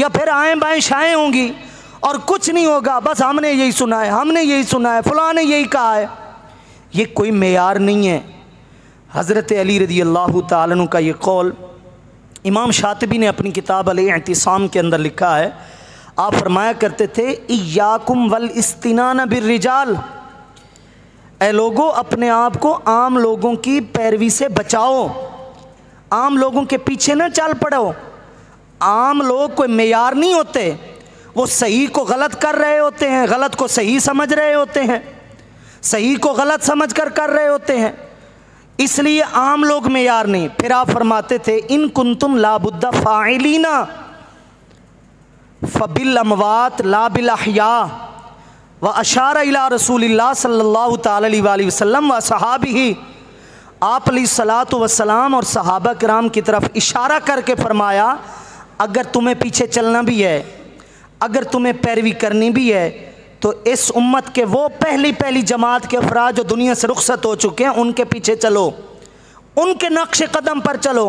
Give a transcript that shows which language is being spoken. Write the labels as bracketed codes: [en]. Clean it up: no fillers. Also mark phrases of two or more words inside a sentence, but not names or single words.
[hi] या फिर आएँ बाएँ शाएँ होंगी और कुछ नहीं होगा, बस हमने यही सुना है, हमने यही सुना है, फलां ने यही कहा है। ये कोई मेयार नहीं है। हज़रत अली [ar] رضي الله تعالى عنه [hi] का ये कौल इमाम शातिबी ने अपनी किताब अल-इतिसाम के अंदर लिखा है। आप फरमाया करते थे, [ar] إياكم والاستنان بالرجال, [hi] ऐ लोगों अपने आप को आम लोगों की पैरवी से बचाओ, आम लोगों के पीछे न चल पड़ो। आम लोग कोई मेयार नहीं होते, वो सही को गलत कर रहे होते हैं, गलत को सही समझ रहे होते हैं, सही को गलत समझ कर रहे होते हैं, इसलिए आम लोग मेयार नहीं। फिर आप फरमाते थे, [ar] إن كنتم لا بد فاعلين فبالأموات لا بالأحياء وأشار إلى رسول الله صلى الله تعالى عليه وسلم وصحابه. [hi] आप [ar] عليه الصلاة والسلام [hi] और सहाबा किराम की तरफ इशारा करके फरमाया, अगर तुम्हें पीछे चलना भी है, अगर तुम्हें पैरवी करनी भी है, तो इस उम्मत के वो पहली जमात के अफराद जो दुनिया से रुखसत हो चुके हैं, उनके पीछे चलो, उनके नक्श कदम पर चलो।